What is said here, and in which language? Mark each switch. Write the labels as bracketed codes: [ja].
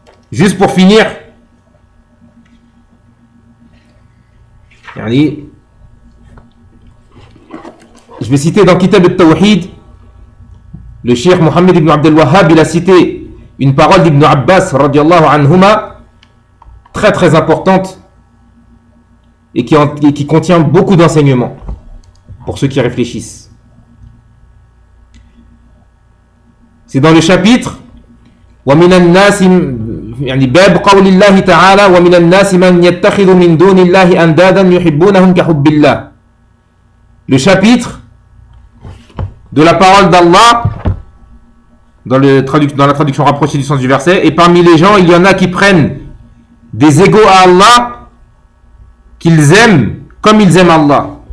[fr] Juste pour finir, je vais citer dans Kitab al-Tawhid, le Cheikh Mohammed ibn Abdel Wahhab, il a cité une parole d'Ibn Abbas, radiallahu anhuma, très très importante et qui contient beaucoup d'enseignements pour ceux qui réfléchissent. C'est dans le chapitre [ar] وَمِنَ النَّاسِ يعني باب قول الله تعالى ومن الناس من يتخذ من دون الله اندادا يحبونهم كحب الله. [fr] Le chapitre de la parole d'Allah dans la traduction rapprochée du sens du verset, et parmi les gens il y en a qui prennent des égaux à Allah qu'ils aiment comme ils aiment Allah.